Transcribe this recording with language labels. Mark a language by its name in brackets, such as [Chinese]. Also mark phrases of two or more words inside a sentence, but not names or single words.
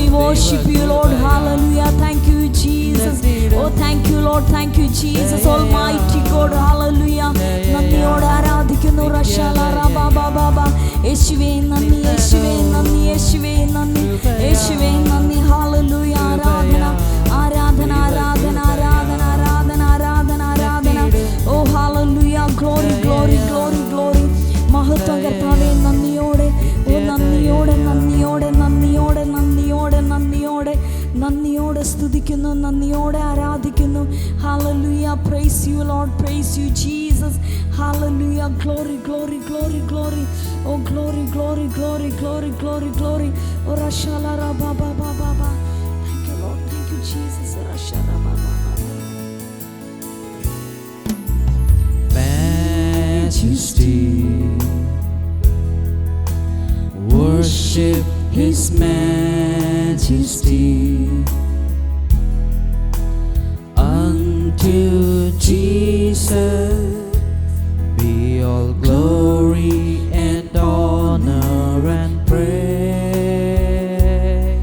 [English] worship you, Lord. Hallelujah. Thank you, Jesus. Oh, thank you, Lord. Thank you, Jesus. Almighty God. Hallelujah. [Malayalam] നന്ദിയോടെ ആരാധിക്കുന്നു. റഷാല റബാ ബാബാ ബാ. യേശുവേ നന്ദി, യേശുവേ നന്ദി, യേശുവേ നന്ദി, യേശുവേ നന്ദി. ഹല്ലേലൂയ. ആരാധന, ആരാധന, ആരാധന, ആരാധന, ആരാധന, ആരാധന, ആരാധന. [English] Oh hallelujah. Glory, glory, glory, glory. [Malayalam] മഹത്വം കർത്താവേ, നന്ദിയോടെ, ഓ നന്ദിയോടെ, നന്ദിയോടെ, നന്ദിയോടെ, നന്ദിയോടെ, നന്ദിയോടെ, നന്ദിയോടെ സ്തുതിക്കുന്നു, നന്ദിയോടെ ആരാധിക്കുന്നു. [English] Hallelujah. Praise you, Lord. Praise you, Jesus. Hallelujah. Glory, glory, glory, glory. Oh, glory, glory, glory, glory, glory, glory. Oh, rashala ra ba ba ba ba ba. Thank you, Lord. Thank you, Jesus. Rashala ba ba ba. Majesty, worship His majesty. Unto Jesus be all glory and honor and praise.